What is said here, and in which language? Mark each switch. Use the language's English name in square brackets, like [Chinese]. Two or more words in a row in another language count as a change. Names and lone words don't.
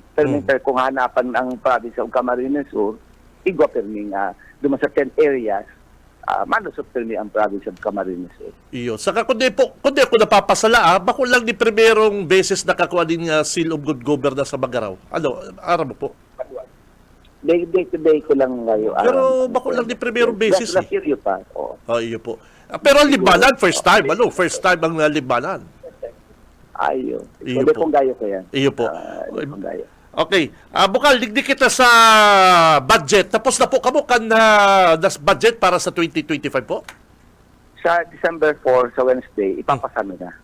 [Bikol] Kung hanapan ang province of Camarines Sur, igwa perming duman sa 10 areas, manusot permi ang province of Camarines Sur. Iyo. Saka kundi ako napapasala, bako lang ni primerong beses nakakuha din seal of good governance sa Magaraw. Araw mo po. [English] Day to day [Filipino] ko lang ngayon. Pero bako lang ni primerong beses. [English] Last year [Filipino] yun pa. Oo. [Bikol] Iyo po. Pero ang Libanan, [English] first time. First time ang Libanan. [Bikol] Ayo. Iyo Pwede po. kong gayo ko yan. Iyo po. Kung gayo. [English] Okay. [Bikol] Bukal, digdi kita sa budget. Tapos na po kamo das budget para sa 2025 po? [Filipino] Sa December 4, sa Wednesday, ipapasama na